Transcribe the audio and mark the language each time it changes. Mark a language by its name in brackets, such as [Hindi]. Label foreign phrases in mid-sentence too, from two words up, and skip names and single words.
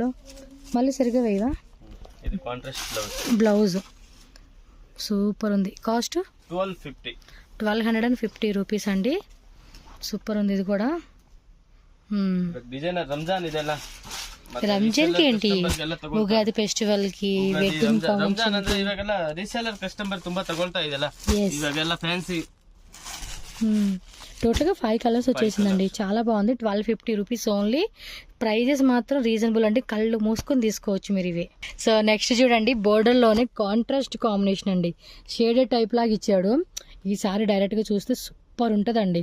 [Telugu] మళ్ళీ సరిగ్గా వేయవా? బ్లౌజ్ సూపర్ ఉంది. కాస్ట్ 1250 రూపీస్ అండి. సూపర్ ఉంది ఇది కూడా. ರಂಜಾನ್ కి ఏంటి, ఉగాది ఫెస్టివల్ కి, వెడ్డింగ్ [Kannada] ರಂಜಾನ್ ಅಂದ್ರೆ ಇವಾಗೆಲ್ಲ ರೀಸೇಲರ್ ಕಸ್ಟಮರ್ ತುಂಬಾ ತಗೊಳ್ತಾ ಇದೆಲ್ಲ, ಇವಾಗೆಲ್ಲ ಫ್ಯಾನ್ಸಿ. [Telugu] టోటల్ గా 5 కలర్స్ వచ్చేసిందండి. చాలా బాగుంది. 1250 రూపీస్ ఓన్లీ. ప్రైజెస్ మాత్రం రీజనబుల్ అండి, కళ్ళు మూసుకొని తీసుకోవచ్చు మీరు ఇవి. సో నెక్స్ట్ చూడండి, బోర్డర్ లోనే కాంట్రాస్ట్ కాంబినేషన్ అండి. షేడెడ్ టైప్ లాగా ఇచ్చాడు. ఈ సారీ డైరెక్ట్ గా చూస్తే సూపర్ ఉంటదండి.